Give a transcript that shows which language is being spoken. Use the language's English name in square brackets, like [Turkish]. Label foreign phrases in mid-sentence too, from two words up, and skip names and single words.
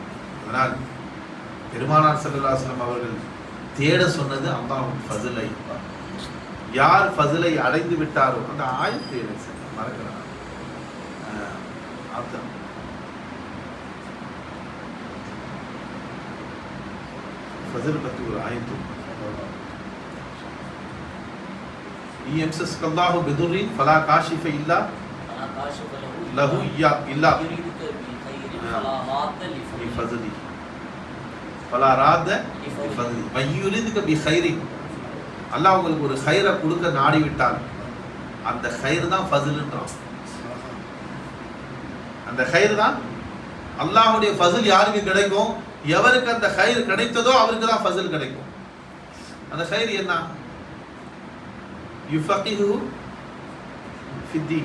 [Tamil] அதனால் பெருமானார் [Arabic] صلى الله عليه وسلم [Tamil] அவர்கள் தேட சொன்னது அல்லாஹ்வின் ஃபஸிலை. யார் ஃபஸிலை அடைந்து விட்டாரோ, அந்த ஆயத்தை மறக்கிறார். ஃபஸில் பற்றி ஒரு ஆயத்து, [Arabic] يمسسك الله بضر فلا كاشف إلا له إلا بفضله فلا راد بفضله من يريدك بخير. [Tamil] அல்லாஹ் உங்களுக்கு ஒரு கைரை கொடுக்க நாடி விட்டால் அந்த கைர் தான் ஃபஸில்ன்றான். அந்த கைர் தான் அல்லாஹ்வுடைய ஃபஸில். யாருக்கு கிடைக்கும்? எவருக்கு அந்த கைர் கிடைத்ததோ அவருக்கு தான் ஃபஸில் கிடைக்கும். அந்த கைர் என்ன? [Arabic] يفقهه في الدين.